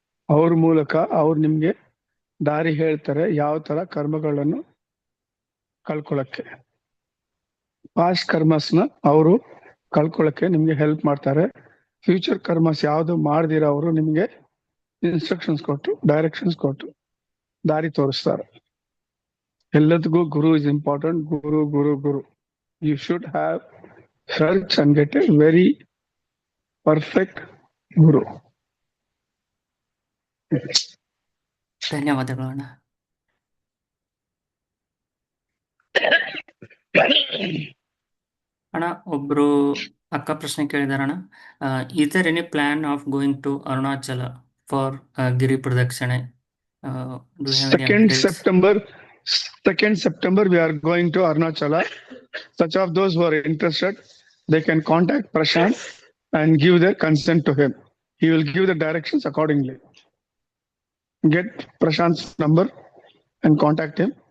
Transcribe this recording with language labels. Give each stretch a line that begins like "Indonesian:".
Kannada: ಅವ್ರ ಮೂಲಕ ಅವ್ರು ನಿಮ್ಗೆ ದಾರಿ ಹೇಳ್ತಾರೆ ಯಾವ ತರ ಕರ್ಮಗಳನ್ನು ಕಳ್ಕೊಳಕ್ಕೆ. ಪಾಸ್ಟ್ ಕರ್ಮಸ್ನ ಅವರು ಕಳ್ಕೊಳಕ್ಕೆ ನಿಮ್ಗೆ ಹೆಲ್ಪ್ ಮಾಡ್ತಾರೆ. ಫ್ಯೂಚರ್ ಕರ್ಮಸ್ ಯಾವ್ದು ಮಾಡ್ದಿರ ಅವರು ನಿಮ್ಗೆ ಇನ್ಸ್ಟ್ರಕ್ಷನ್ಸ್ ಕೊಟ್ಟು ಡೈರೆಕ್ಷನ್ಸ್ ಕೊಟ್ಟು ದಾರಿ ತೋರಿಸ್ತಾರೆ. ಎಲ್ಲದಕ್ಕೂ ಗುರು
English: Is important.
Kannada: Guru Guru Guru.
English: You should have search and get a very perfect guru.
Kannada: ಧನ್ಯವಾದಗಳು ಅಣ್ಣ. ಅಣ್ಣ ಒಬ್ರು ಅಕ್ಕ ಪ್ರಶ್ನೆ ಕೇಳಿದಾರಣ್ಣ.
English: Is there any plan of going to Arunachala for giri pradakshina? Do you have any 2nd updates? September we are going to Arunachala. Such of those who are interested, they can contact Prashant and give their consent to him. He will give the directions accordingly. Get Prashant's number and contact him.